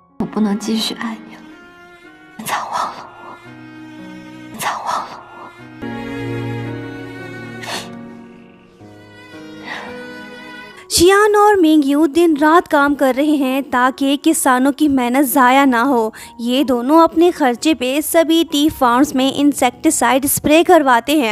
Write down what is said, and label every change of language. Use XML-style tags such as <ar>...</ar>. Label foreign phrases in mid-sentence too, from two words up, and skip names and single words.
<zh>不能继续爱你了，你早忘了我，你早忘了我。</zh> <hi>शियान और मिंगयू दिन रात काम कर रहे हैं ताकि किसानों की मेहनत ज़ाया ना हो। ये दोनों अपने खर्चे पे सभी</hi> <en>tea farms</en> <hi>में</hi> <en>insecticide spray</en> <hi>करवाते हैं।</hi>